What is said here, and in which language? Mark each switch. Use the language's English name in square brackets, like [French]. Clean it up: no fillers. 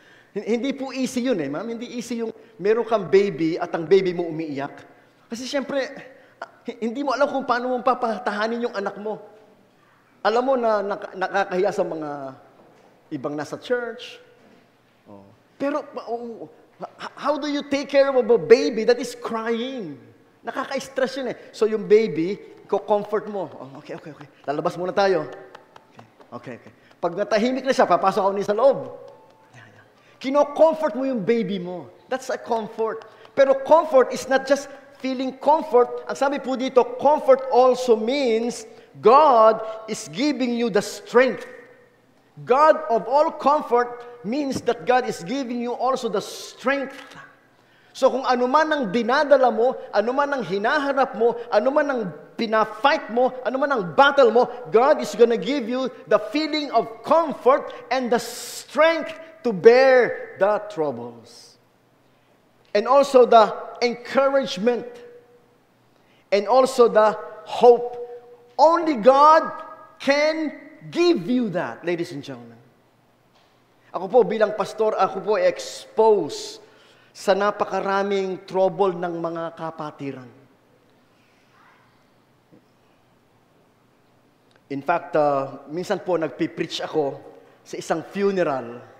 [Filipino] Hindi po easy yun ma'am. Hindi easy yung meron kang baby at ang baby mo umiiyak. Kasi siyempre, hindi mo alam kung paano mo papatahanin yung anak mo. Alam mo na nakakahiya sa mga ibang nasa church. [English] Pero, how do you take care of a baby that is crying? [Filipino] Nakaka-stress yun So yung baby, comfort mo. Okay. Lalabas muna tayo. Okay. Pag natahimik na siya, papasok ako niya sa loob. Kino-comfort mo yung baby mo. [English] That's a comfort. Pero comfort is not just feeling comfort. [Filipino] Ang sabi po dito, [English] comfort also means God is giving you the strength. God of all comfort means that God is giving you also the strength. [Filipino] So kung ano man ang dinadala mo, ano man ang hinaharap mo, ano man ang pina-fight mo, ano man ang battle mo, [English] God is gonna give you the feeling of comfort and the strength to bear the troubles. And also the encouragement. And also the hope. Only God can give you that, ladies and gentlemen. [Filipino] Ako po bilang pastor, ako po exposed sa napakaraming trouble ng mga kapatiran. In fact, minsan po nagpipreach ako sa isang funeral.